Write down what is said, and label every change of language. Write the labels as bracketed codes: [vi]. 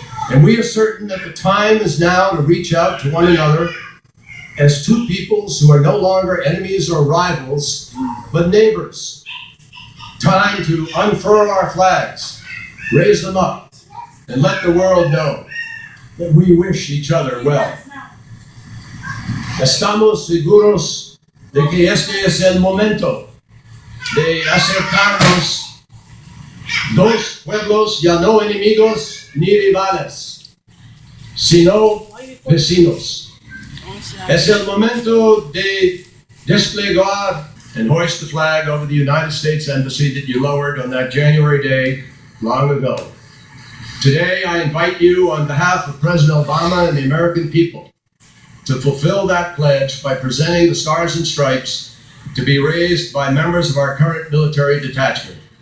[en] And we are certain that the time is now to reach out to one another as two peoples who are no longer enemies or rivals, but neighbors. Time to unfurl our flags, raise them up, and let the world know that we wish each other well. [es] Estamos seguros de que este es el momento de acercarnos dos pueblos ya no enemigos ni rivales, sino vecinos. Es el momento de desplegar [en] and hoist the flag over the United States Embassy that you lowered on that January day long ago. Today, I invite you on behalf of President Obama and the American people to fulfill that pledge by presenting the Stars and Stripes to be raised by members of our current military detachment.